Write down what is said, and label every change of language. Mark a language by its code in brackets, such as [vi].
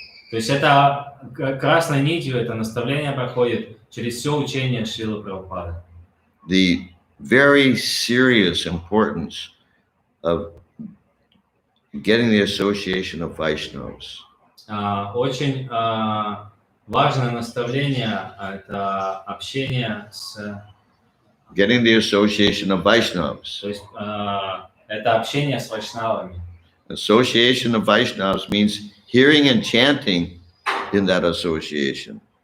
[ru] То есть это красной нитью, это наставление проходит через все учение Шрилы Прабхупады. [en] The very serious importance of getting the association of Vaishnavas. [ru] Очень важное наставление – это общение с... [en] Getting the association of Vaishnavas. [ru] То есть это общение с вайшнавами. [en] Association of Vaishnavas means hearing and chanting in that association.